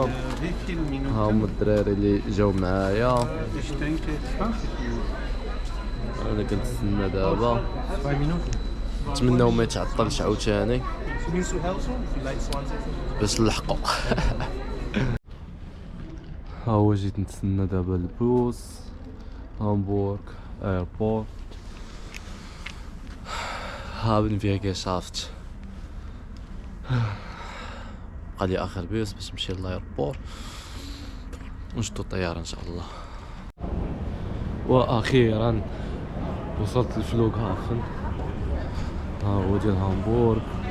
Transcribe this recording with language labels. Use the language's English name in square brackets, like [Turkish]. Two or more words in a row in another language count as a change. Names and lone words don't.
[Arabic] ها هما الدراري اللي جاو معايا، انا كنتسنى دابا. نتمناو ما يتعطلش عاوتاني باش نلحقو. ها هو جيت نتسنى دابا البوس هامبورغ ايربورت. [German] haben wir geschafft. [Arabic] بقى لي اخر بيس باش نمشي للايربور ونشدو الطياره ان شاء الله. واخيرا وصلت لفلوغهافن، ها هو ديال هامبورغ.